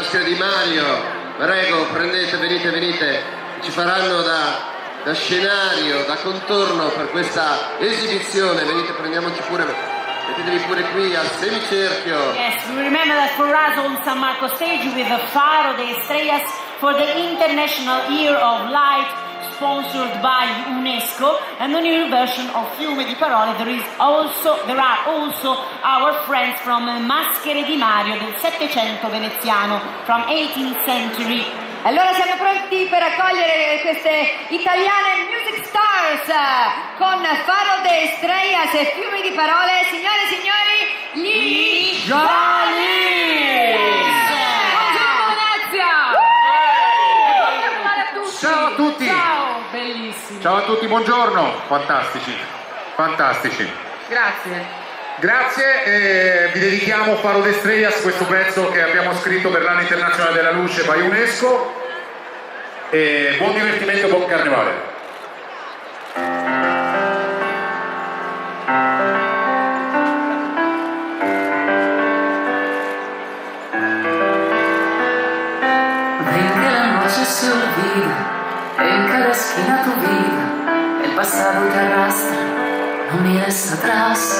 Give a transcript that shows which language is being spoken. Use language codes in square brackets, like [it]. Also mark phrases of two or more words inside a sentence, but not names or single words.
[it] Maschera Di Mario, prego, prendete, venite, ci faranno da scenario, da contorno per questa esibizione. Venite, prendiamoci pure, mettetevi pure qui al semicerchio. [en] Yes, we remember that for us on San Marco stage with the Faro de Estrellas for the International Year of Light, sponsored by UNESCO, and the new version of Fiume di Parole. There are also our friends from Maschere di Mario [it] del Settecento veneziano, [en] from 18th century. [it] Allora siamo pronti per accogliere queste italiane [en] music stars [it] con Faro de Estrellas e Fiume di Parole. Signore e signori, gli Jollies! Buongiorno Venezia! Ciao a tutti! Ciao, bellissimi! Ciao a tutti, buongiorno! Fantastici! Grazie, vi dedichiamo Faro de Estrellas, questo pezzo che abbiamo scritto per l'anno internazionale della luce by UNESCO, e buon divertimento, buon carnevale! [es] Venga la noche se olvida, en cada esquina tu vida, el pasado te arrastra, no mires atrás.